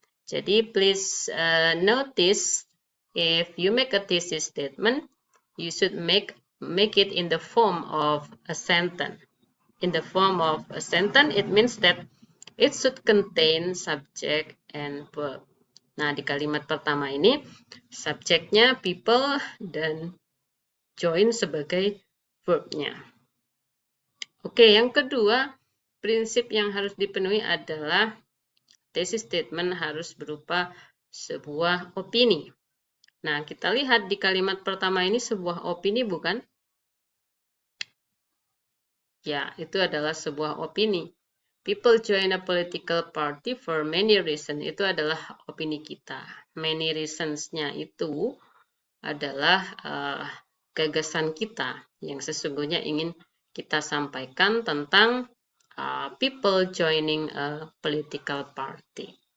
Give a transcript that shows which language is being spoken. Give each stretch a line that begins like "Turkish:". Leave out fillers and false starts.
Indonesian: Jadi
English: please notice if you make a thesis statement, you should make it in the form of a sentence. In the form of a sentence, it means that it should contain subject and verb.
Indonesian: Nah, di kalimat pertama ini, subjeknya people dan join sebagai verbnya. Oke, yang kedua, prinsip yang harus dipenuhi adalah thesis statement harus berupa sebuah opini. Nah, kita lihat di kalimat pertama ini sebuah opini bukan? Ya, itu adalah sebuah opini.
English: People join a political party for many reasons.
Indonesian: Itu adalah opini kita. Many reasons-nya itu adalah gagasan kita yang sesungguhnya ingin kita sampaikan tentang
English: people joining a political party.